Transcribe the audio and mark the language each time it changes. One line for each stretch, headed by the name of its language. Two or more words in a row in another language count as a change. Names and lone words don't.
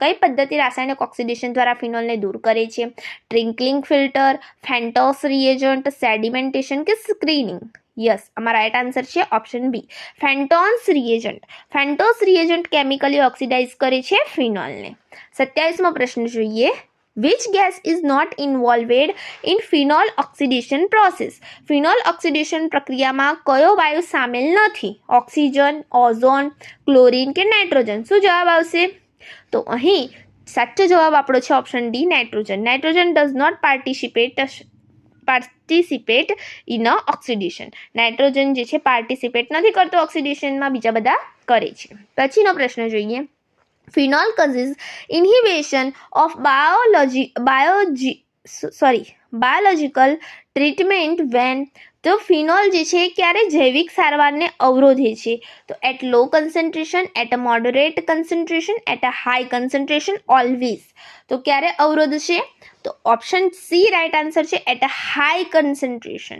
Gujarati: કઈ પદ્ધતિ રાસાયણિક ઓક્સિડેશન દ્વારા ફિનોલને દૂર કરે છે?
English: trickling filter,
Gujarati: ફેન્ટોસ રિએજન્ટ, સેડિમેન્ટેશન કે સ્ક્રીનિંગ. યસ, અમારા
English: right answer
Gujarati: છે
English: option B,
Gujarati: ફેન્ટોસ રિએજન્ટ. ફેન્ટોસ રિએજન્ટ
English: chemically oxidize
Gujarati: કરે છે ફિનોલને. 27મો પ્રશ્ન જોઈએ.
English: Which gas is not involved in phenol oxidation process?
Gujarati: ફિનોલ ઓક્સિડેશન પ્રક્રિયામાં કયો વાયુ સામેલ નથી? ઓક્સિજન, ઓઝોન, ક્લોરીન કે નાઇટ્રોજન. શું જવાબ આવશે? તો અહીં સાચો જવાબ આપણો છે
English: option D,
Gujarati: નાઇટ્રોજન.
English: nitrogen does not participate in a oxidation.
Gujarati: નાઇટ્રોજન જે છે પાર્ટિસિપેટ નથી કરતો ઓક્સિડેશનમાં, બીજા બધા કરે છે. પછીનો પ્રશ્ન જોઈએ.
English: Phenol causes inhibition of biological treatment when
Gujarati: તો ફિનોલ જે છે ક્યારે જૈવિક સારવારને અવરોધે છે
English: તો at low concentration, at a moderate concentration, at a high concentration, always.
Gujarati: તો ક્યારે અવરોધ છે તો
English: option C right answer
Gujarati: છે
English: at a high concentration.